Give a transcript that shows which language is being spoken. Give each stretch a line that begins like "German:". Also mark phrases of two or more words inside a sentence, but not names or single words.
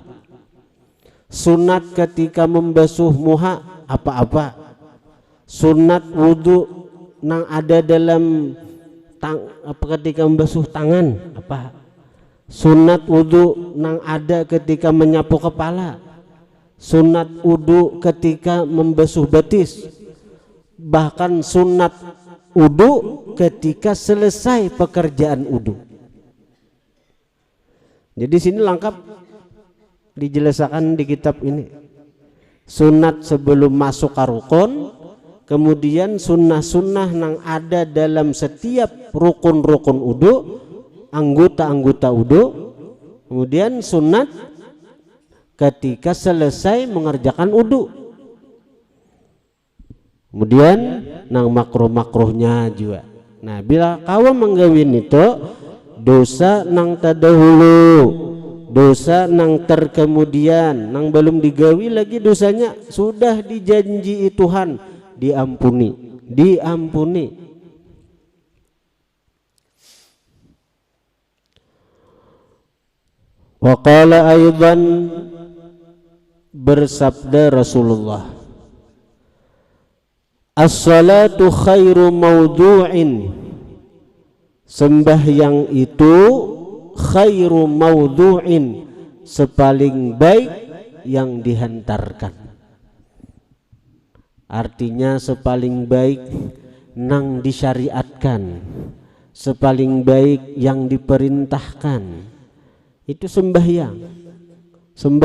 Indonesian: Sunat ketika membasuh muha apa-apa, sunat wudu nang ada dalam ketika membasuh tangan apa, sunat wudu nang ada ketika menyapu kepala, sunat wudu ketika membasuh betis, bahkan sunat wudu ketika selesai pekerjaan wudu. Jadi sini lengkap dijelaskan di kitab ini. Sunat sebelum masuk ke rukun, kemudian sunnah-sunnah yang ada dalam setiap rukun-rukun wudu, anggota-anggota wudu, kemudian sunat ketika selesai mengerjakan wudu, kemudian nang makruh-makruhnya juga. Nah bila kau menggawin itu dosa nang terdahulu, dosa nang terkemudian, nang belum digawi lagi dosanya sudah dijanji Tuhan diampuni, diampuni.
Arabic: وقال أيضا bersabda Rasulullah, الصلاة خير موضوع,
Indonesian: sembahyang itu
Arabic: خير موضوع,
Indonesian: sepaling baik yang dihantarkan. Artinya sepaling baik nang disyariatkan, sepaling baik yang diperintahkan itu sembahyang.